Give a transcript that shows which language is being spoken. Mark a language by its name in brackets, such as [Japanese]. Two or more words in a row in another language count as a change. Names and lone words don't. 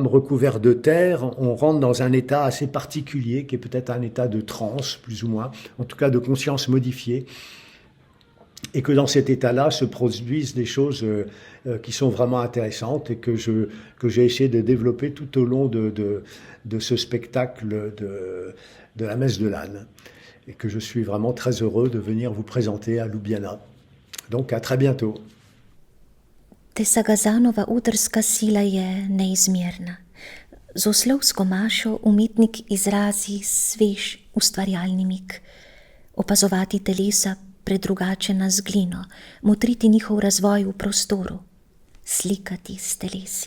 [French] recouvert de terre, on rentre dans un état assez particulier, qui est peut-être un état de transe, plus ou moins, en tout cas de conscience modifiée, et que dans cet état-là se produisent des choses qui sont vraiment intéressantes et que j'ai essayé de développer tout au long de ce spectacle de la Messe de l'âne, et que je suis vraiment très heureux de venir vous présenter à Ljubljana. Donc à très bientôt. [Slovenian] Tesagazanova udrska sila je neizmerna. Z oslovsko mašo umetnik izrazi svež ustvarjalni mik. Opazovati telesa predrugačena z glino, motriti njihov razvoj v prostoru, slikati s telesi.